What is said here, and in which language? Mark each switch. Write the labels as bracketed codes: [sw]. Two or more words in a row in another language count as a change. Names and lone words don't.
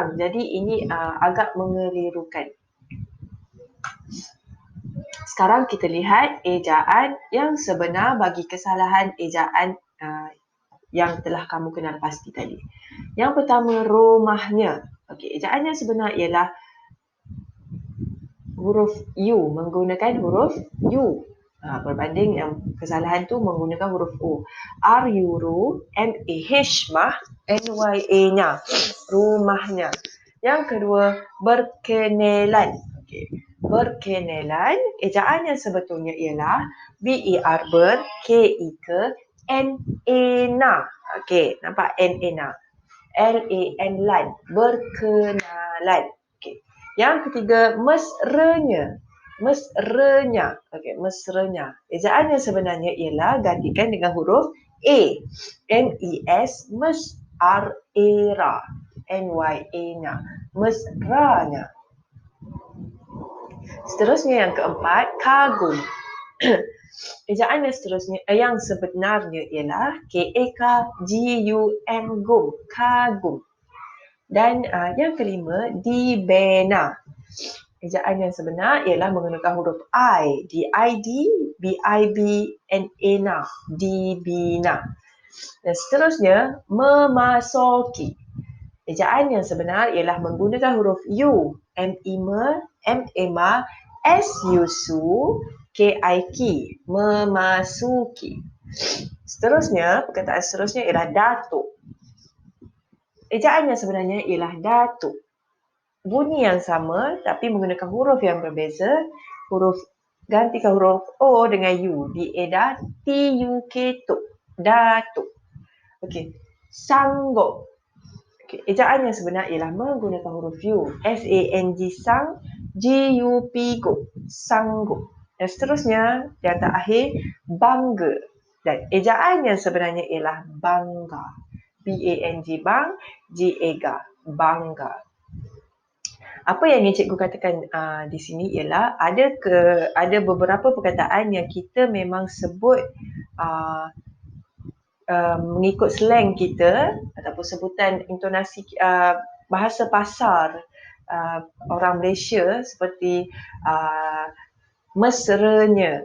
[ms] Jadi ini agak mengelirukan. Sekarang kita lihat ejaan yang sebenar bagi kesalahan ejaan yang telah kamu kenal pasti tadi. Yang pertama, rumahnya. Okey, ejaan yang sebenar ialah huruf U, menggunakan huruf U. Berbanding yang kesalahan tu menggunakan huruf O. R-U-R-U, M-A-H, mah, N-Y-A-nya. Rumahnya. Yang kedua, berkenalan. Okey. Berkenalan, ejaan yang sebetulnya ialah B-E-R, ber, K-I-K, N-A-N-A. Okey, nampak N-A-N-A. L-A-N, lan. Berkenalan. Okey. Yang ketiga, mesranya. Mesranya. Okey, mesranya. Ejaan yang sebenarnya ialah gantikan dengan huruf A. M-E-S, mes, R-A-R-A. N-Y-A-nya. Mesranya. Seterusnya yang keempat, kagum. Ejaan yang seterusnya yang sebenarnya ialah K-A-K-G-U-M, gum, kagum. Dan yang kelima, dibina. Ejaan yang sebenar ialah menggunakan huruf I. D-I-D, B-I-B, N-A-N-A. Dibina. Dan seterusnya, memasuki. Ejaan yang sebenar ialah menggunakan huruf U. M-I-M-A, M-A-M-A, S-U-S-U, K-I-K. Memasuki. Seterusnya, perkataan seterusnya ialah datuk. Ejaan yang sebenarnya ialah datuk. Bunyi yang sama tapi menggunakan huruf yang berbeza. Huruf gantikan huruf O dengan U. D-A-D-A, T-U-K, tuk. Datuk. Okey. Sanggup. Okay. Ejaan yang sebenar ialah menggunakan huruf U. S-A-N-G, sang. G-U-P, go. Sanggup. Dan seterusnya, yang terakhir, bangga. Dan ejaan yang sebenarnya ialah bangga. B-A-N-G, bang. G-A-G-A, bangga. Apa yang ingin cikgu katakan di sini ialah ada beberapa perkataan yang kita memang sebut mengikut slang kita ataupun sebutan intonasi bahasa pasar orang Malaysia seperti mesranya.